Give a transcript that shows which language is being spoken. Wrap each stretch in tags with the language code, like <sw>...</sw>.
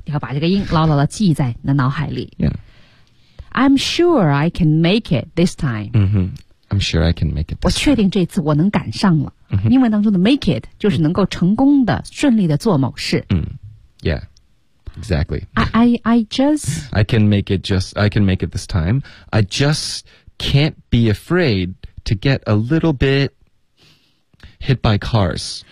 <zh>你要把这个音牢牢地记在你的脑海里</zh> <en>Yeah. I'm sure I can make it this time. 嗯哼I'm sure I can make it.</en> <zh>我确定这次我能赶上了。 Mm-hmm. 英文当中的 make it 就是能够成功的、mm-hmm. 顺利的做某事。</zh> <en>嗯、yeah, exactly. I just... I can make it just... I can make it this time. I just can't be afraid to get a little bit hit by cars.</en>